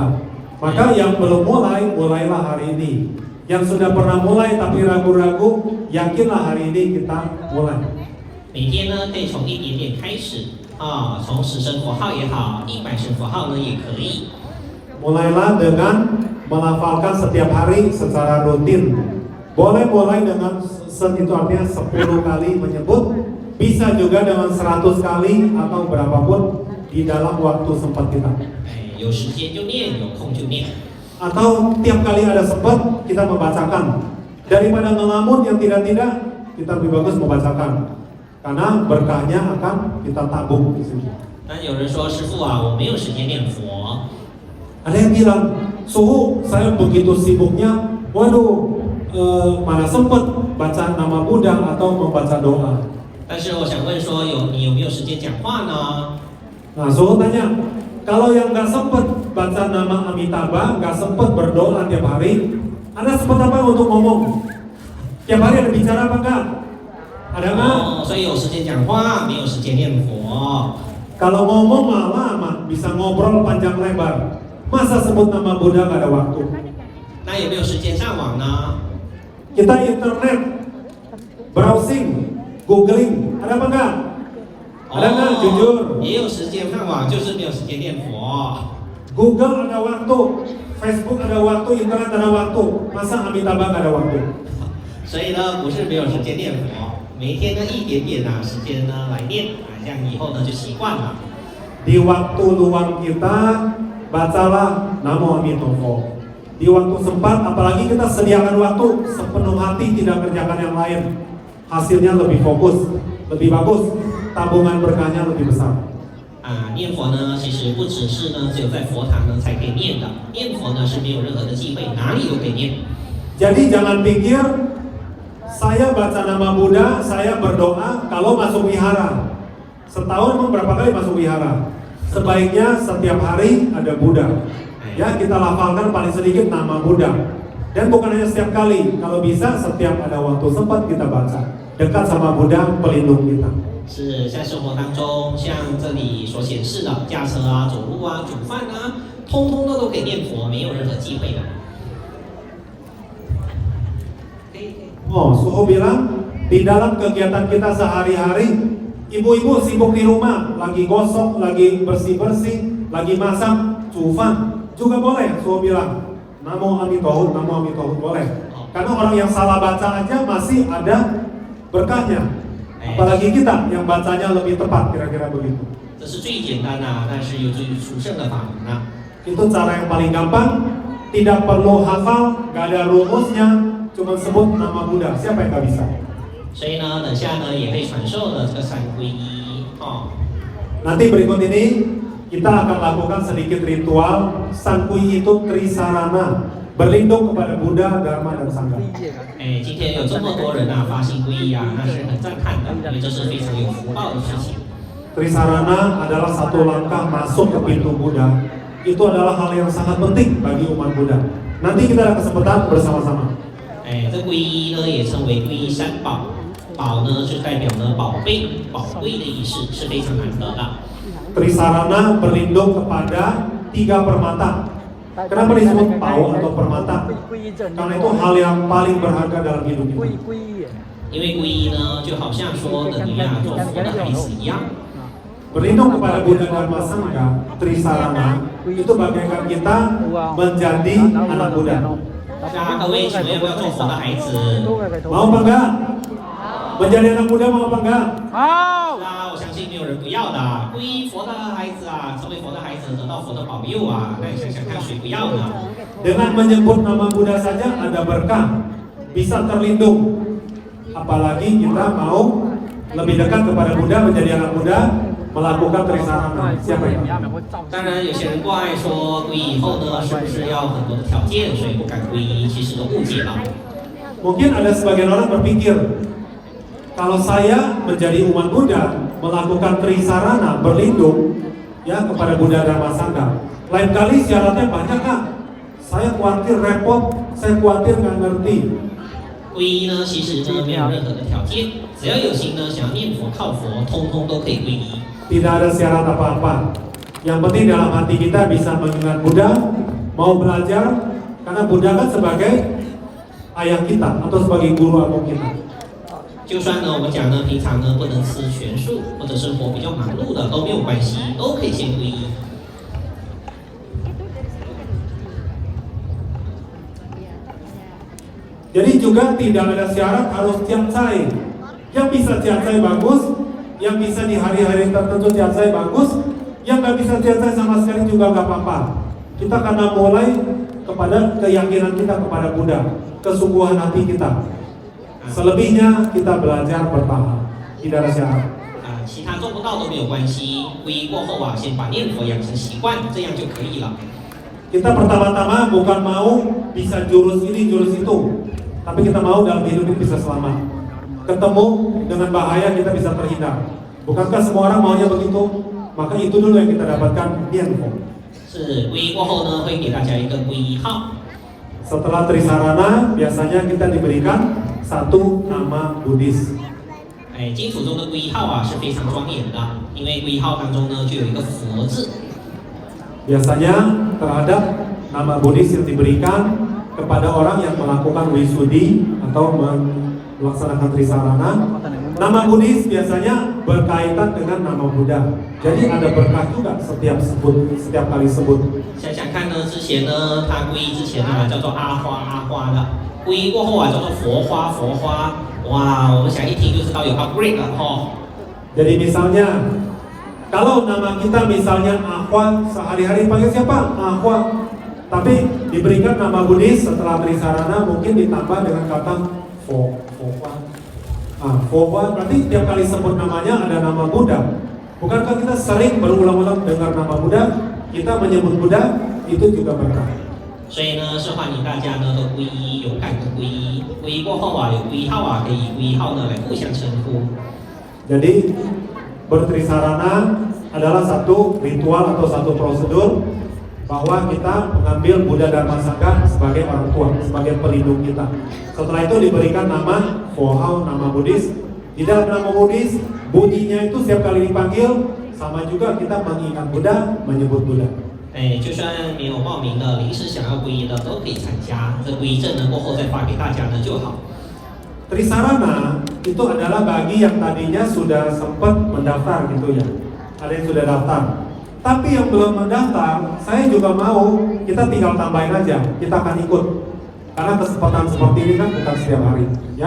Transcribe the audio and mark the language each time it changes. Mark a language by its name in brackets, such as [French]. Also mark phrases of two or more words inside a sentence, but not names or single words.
[Indonesian] Maka yang belum mulai, mulailah hari ini. Yang sudah pernah mulai tapi ragu-ragu, yakinlah hari ini kita mulai. [Chinese] 每天呢，可以从一点点开始啊，从10声佛号也好，100声佛号呢也可以。 [Indonesian] Mulailah dengan melafalkan setiap hari secara rutin. Boleh mulai dengan itu artinya 10 kali menyebut, bisa juga dengan 100 kali atau berapapun di dalam waktu sempat kita. [Chinese] 哎，有时间就念，有空就念。 [Indonesian] Atau tiap kali ada sempat kita membacakan. Daripada ngelamun yang tidak-tidak, kita lebih bagus membacakan. Karena berkahnya akan kita tabung di sini. [Chinese] 那有人说，师父啊，我没有时间念佛。 [Indonesian] Ada yang bilang, suhu saya begitu sibuknya, waduh, mana sempat baca nama Buddha atau membaca doa. [Chinese] 但是我想问说，你有没有时间讲话呢？ [Indonesian] Nah, suhu tanya, kalau yang nggak sempat baca nama Amitabha, nggak sempat berdoa tiap hari, Anda sempat apa untuk ngomong? Tiap hari ada bicara apa enggak? Ada nggak? [Chinese] 哦，所以有时间讲话，没有时间念佛。 [Indonesian] Kalau ngomong malah lama, bisa ngobrol panjang lebar. Masa sebut nama Buddha nggak ada waktu? [Chinese] 那有没有时间上网呢？ [Indonesian] Kita [English] internet, browsing, googling, [Indonesian] ada apa enggak? Ada enggak? Jujur. [Chinese] 也有时间上网，就是没有时间念佛。 [Indonesian] Google ada waktu, Facebook ada waktu, internet ada waktu. Masa Amitabha nggak ada waktu? [Chinese] 所以呢，不是没有时间念佛，每天呢一点点啊时间呢来念啊，这样以后呢就习惯了。 [Indonesian] Di waktu luang kita, bacalah Namo Amitofo. Di waktu sempat, apalagi kita sediakan waktu sepenuh hati tidak kerjakan yang lain. Hasilnya lebih fokus, lebih bagus, tabungan berkahnya lebih besar. [Chinese] 啊，念佛呢，其实不只是呢只有在佛堂呢才可以念的，念佛呢是没有任何的忌讳，哪里都可以念。 [Indonesian] Jadi jangan pikir saya baca nama Buddha, saya berdoa kalau masuk wihara. Setahun memang berapa kali masuk wihara? Sebaiknya setiap hari ada Buddha. Ya, kita lafalkan paling sedikit nama Buddha. Dan bukan hanya setiap kali, kalau bisa setiap ada waktu sempat kita baca. Dekat sama Buddha, pelindung kita. [Chinese] 是在生活当中，像这里所显示的驾车啊、走路啊、煮饭啊，通通都可以念佛，没有任何忌讳的。 [Indonesian] Oh, Suho bilang di dalam kegiatan kita sehari-hari, ibu-ibu sibuk di rumah, lagi gosok, lagi bersih-bersih, lagi masak, cufan, juga boleh. Suho bilang, Namo Amitofo, Namo Amitofo, boleh. Karena orang yang salah baca aja masih ada berkahnya. Apalagi kita yang bacanya lebih tepat, kira-kira begitu. [Chinese] 这是最简单的，但是有助于殊胜的法门啊。 [Indonesian] Itu cara yang paling gampang, tidak perlu hafal, gak ada rumusnya, cuma sebut nama Buddha. Siapa yang gak bisa? [Chinese] 所以呢，等下呢也会传授的这个三皈依哦。 [Indonesian] Nanti berikut ini kita akan lakukan sedikit ritual. Sankui itu Trisarana, berlindung kepada Buddha, Dharma, dan Sangha. [Chinese] 哎，今天有这么多人啊发心皈依啊，那是很赞叹的，因为这是非常有福报的事情。 [Indonesian] Trisarana adalah satu langkah masuk ke pintu Buddha. Itu adalah hal yang sangat penting bagi umat Buddha. Nanti kita ada kesempatan bersama-sama. [Chinese] 哎，这皈依呢也称为皈依三宝，宝呢是代表呢宝贝、宝贵的意思，是非常难得的。 [Indonesian] Trisarana berlindung kepada 3 permata. Kenapa disebut pau atau permata? Karena itu hal yang paling berharga dalam hidup kita. [Chinese] 因为皈依呢，就好像说等于啊做佛的孩子一样。 [Indonesian] Berlindung kepada Buddha Dharma Sangha, Trisarana, itu bagaikan kita menjadi anak Buddha. [Chinese] 那各位，请问要不要做佛的孩子？ [Indonesian] Mau apa enggak? Menjadi anak Buddha mau apa enggak? [Chinese] 那我相信没有人不要的。皈依佛的孩子啊，成为佛的孩子，得到佛的保佑啊，那你想想看，谁不要呢？ [Indonesian] Dengan menyebut nama Buddha saja ada berkah, bisa terlindung. Apalagi kita mau lebih dekat kepada Buddha, menjadi anak Buddha, melakukan Trisarana. Siapa yang? [Chinese] 当然，有些人怪说皈依以后呢，是不是要很多的条件，所以不敢皈依？其实都误解了。 [Indonesian] Mungkin ada sebagian orang berpikir, kalau saya menjadi umat Buddha, melakukan Trisarana, berlindung ya kepada Buddha Dharma Sangha, lain kali syaratnya banyak Kak. Saya khawatir repot, saya khawatir nggak ngerti. [Chinese] 皈依呢，其实呢没有任何的条件，只要有心呢，想要念佛靠佛，通通都可以皈依。 [Indonesian] Tidak ada syarat apa-apa. Yang penting dalam hati kita bisa mengingat Buddha, mau belajar, karena Buddha kan sebagai ayah kita atau sebagai guru agung kita. [Chinese] 就算呢，我们讲呢，平常呢不能吃全素，或者生活比较忙碌的都没有关系，都可以先皈依。 [Indonesian] Jadi juga tidak ada syarat harus ciancai. Yang bisa ciancai bagus, yang bisa di hari-hari tertentu ciancai bagus, yang nggak bisa ciancai sama sekali juga nggak apa-apa. Kita karena mulai kepada keyakinan kita kepada Buddha, kesungguhan hati kita. Selebihnya kita belajar bertahap, tidak ada syarat. [Chinese] 其他做不到都没有关系，皈依过后啊，先把念佛养成习惯，这样就可以了。 [Indonesian] Kita pertama-tama bukan mau bisa jurus ini, jurus itu, tapi kita mau dalam hidup ini bisa selamat. Ketemu dengan bahaya kita bisa terhindar. Bukankah semua orang maunya begitu? Maka itu dulu yang kita dapatkan nianfo. [Chinese] 是皈依过后呢，会给大家一个皈依号。 [Indonesian] Setelah Trisarana, biasanya kita diberikan 1 nama Buddhis. [Chinese] 哎，净土中的皈依号啊是非常庄严的，因为皈依号当中呢就有一个佛字。 [Indonesian] Biasanya terhadap nama Buddhis yang diberikan kepada orang yang melakukan wisudi atau melaksanakan trisarana. Nama Buddhis biasanya berkaitan dengan nama Buddha. Jadi ada berkah juga setiap kali sebut. [Chinese] 想想看呢，之前呢，他皈依之前呢，叫做阿花的，皈依过后啊，叫做佛花。哇，我们想一听就知道有 upgrade 了哦。 [Indonesian] Jadi misalnya, kalau nama kita misalnya Ahwa, sehari-hari panggil siapa? Ahwa. Tapi diberikan nama Buddhis setelah trisarana mungkin ditambah dengan kata Fohwa. Fohwa berarti tiap kali sebut namanya ada nama Buddha. Bukankah kita sering berulang-ulang dengar nama Buddha? Kita menyebut Buddha, itu juga berkah. [Chinese] 所以呢，是欢迎大家呢都皈依，勇敢的皈依。皈依过后啊，有皈依号啊，可以以皈依号呢来互相称呼。 [Indonesian] Jadi bertrisarana adalah satu ritual atau satu prosedur bahwa kita mengambil Buddha Dharma Sangha sebagai orang tua, sebagai pelindung kita. Setelah itu diberikan nama Fohao, nama Buddhis. Di dalam nama Buddhis, bunyinya itu setiap kali dipanggil sama juga kita mengingat Buddha, menyebut Buddha. [Chinese] 就算没有报名的，临时想要皈依的都可以参加。这皈依证呢过后再发给大家呢就好。 [Indonesian] Trisarana itu adalah bagi yang tadinya sudah sempat mendaftar gitu ya. Ada yang sudah daftar. Tapi yang belum mendaftar, saya juga mau, kita tinggal tambahin aja, kita akan ikut. Karena kesempatan seperti ini kan bukan setiap hari, ya.